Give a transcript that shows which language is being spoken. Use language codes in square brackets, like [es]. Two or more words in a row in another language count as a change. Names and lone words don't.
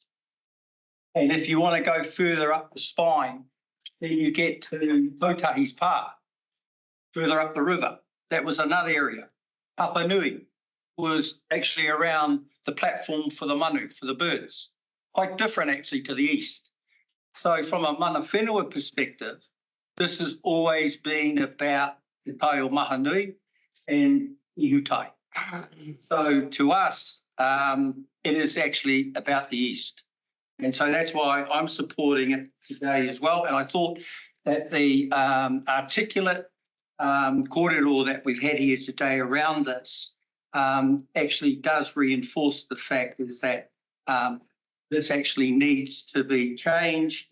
[en] And if you want to go further up the spine, then you get to Tautahi's Pa, further up the river. That was another area. Papa Nui was actually around the platform for the manu, for the birds. Quite different actually to the east. So from a [mi] mana whenua [en] perspective, this has always been about the Tai o Mahanui and Ihutai. So to us, it is actually about the east. And so that's why I'm supporting it today as well. And I thought that the articulate corridor that we've had here today around this actually does reinforce the fact is that this actually needs to be changed.